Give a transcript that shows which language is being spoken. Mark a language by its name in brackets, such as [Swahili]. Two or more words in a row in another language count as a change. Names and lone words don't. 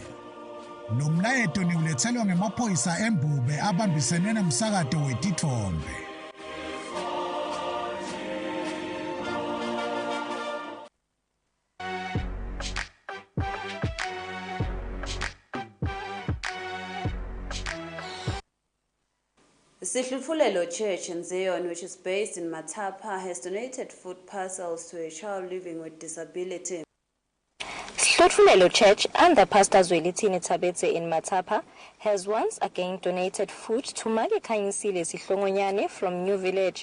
[Swati] Nomlayeto niulethelwa ngemaphoyisa eMbube abambisene nomsakato wetithombe. [English] Sihlutfulelo Church in Zion, which is based in Matapa, has donated food parcels to a child living with disability. Sihlutfulelo Church under Pastor BULLETIN in Matapa has once again donated food to Mage Kanyisile Sihlongonyane from New Village.